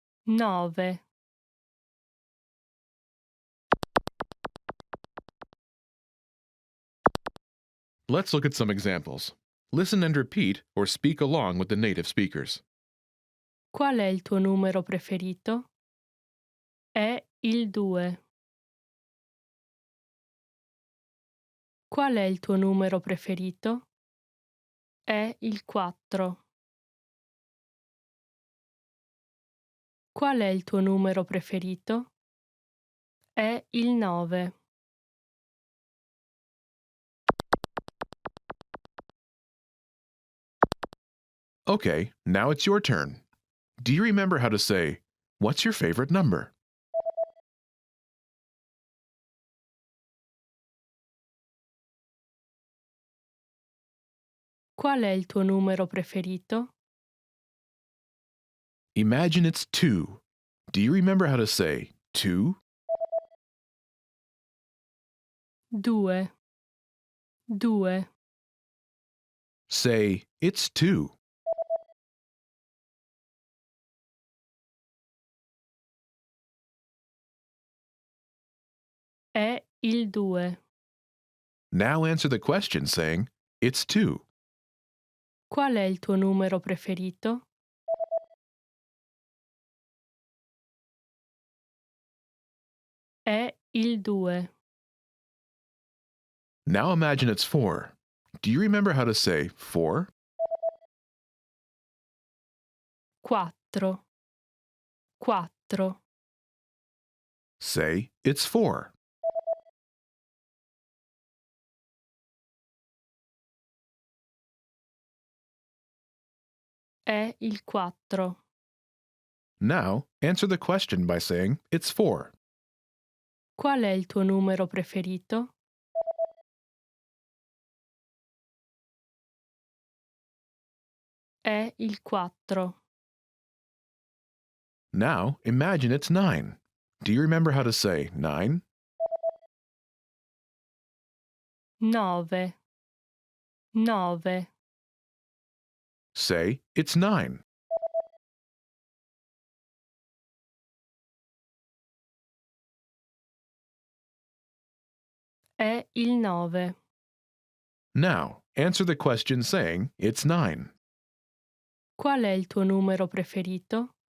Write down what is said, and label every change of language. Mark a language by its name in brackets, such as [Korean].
[Italian] 9. [English] Let's look at some examples. Listen and repeat or speak along with the native speakers. [Italian] Qual è il tuo numero preferito? È il 2. Qual è il tuo numero preferito? È il 4. Qual è il tuo numero preferito? È il 9. [English] Okay, now it's your turn. Do you remember how to say, "What's your favorite number?" [Italian] Qual è il tuo numero preferito? [English] Imagine it's 2. Do you remember how to say 2? [Italian] 2. 2. [English] Say, "It's 2." [Italian] È il 2. [English] Now answer the question saying, "It's 2." [Italian] Qual è il tuo numero preferito? È il 2. [English] Now imagine it's 4. Do you remember how to say 4? [Italian] 4. 4. [English] Say, "It's 4." [Italian] È il 4. [English] Now answer the question by saying, "It's 4." [Italian] Qual è il tuo numero preferito? È il 4. [English] Now imagine it's 9. Do you remember how to say 9? [Italian] 9. 9. [English] Say, "It's 9." [Italian] È il 9. [English] Now answer the question saying, "It's 9." [Italian] Qual è il tuo numero preferito?